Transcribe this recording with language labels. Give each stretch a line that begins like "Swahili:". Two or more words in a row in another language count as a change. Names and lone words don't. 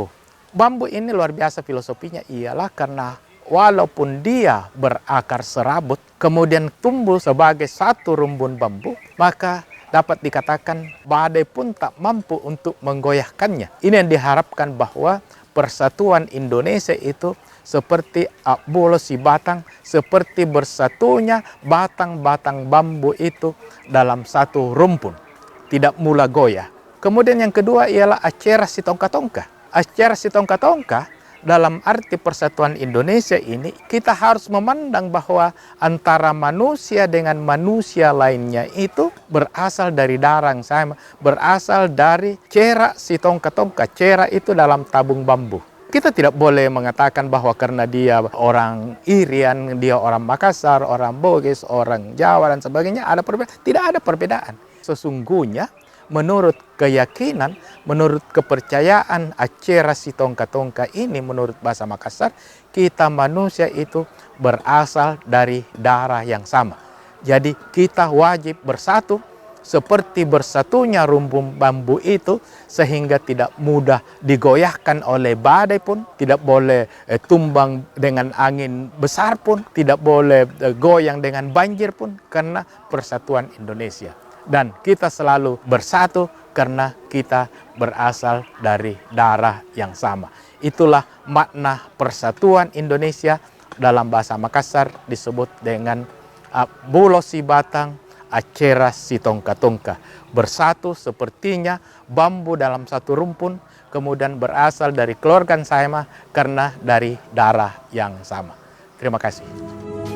Indonesian: Bambu ini luar biasa filosofinya, ialah karena walaupun dia berakar serabut, kemudian tumbuh sebagai satu rumpun bambu, maka dapat dikatakan badai pun tak mampu untuk menggoyahkannya. Ini yang diharapkan bahwa persatuan Indonesia itu seperti
Makasar: bolo si batang,
Indonesian: seperti bersatunya batang-batang bambu itu dalam satu rumpun, tidak mula goyah. Kemudian yang kedua ialah
Makasar: acera si tongka-tongka. Acera si tongka-tongka
Indonesian: dalam arti persatuan Indonesia ini, kita harus memandang bahwa antara manusia dengan manusia lainnya itu berasal dari darah yang sama, berasal dari
Makasar: cera si tongka-tongka.
Indonesian: Cera itu dalam tabung bambu. Kita tidak boleh mengatakan bahwa karena dia orang Irian, dia orang Makassar, orang Bugis, orang Jawa dan sebagainya, ada perbedaan. Tidak ada perbedaan. Sesungguhnya menurut keyakinan, menurut kepercayaan
Makasar: acera si tongka-tongka
Indonesian: ini, menurut bahasa Makassar, kita manusia itu berasal dari darah yang sama. Jadi kita wajib bersatu seperti bersatunya rumpun bambu itu, sehingga tidak mudah digoyahkan oleh badai pun, tidak boleh tumbang dengan angin besar pun, tidak boleh goyang dengan banjir pun, karena persatuan Indonesia. Dan kita selalu bersatu karena kita berasal dari darah yang sama. Itulah makna persatuan Indonesia, dalam bahasa Makassar disebut dengan
Makasar: bolo si batang, acera si tongka-tongka.
Indonesian: Bersatu sepertinya bambu dalam satu rumpun, kemudian berasal dari keluarga yang sama karena dari darah yang sama. Terima kasih.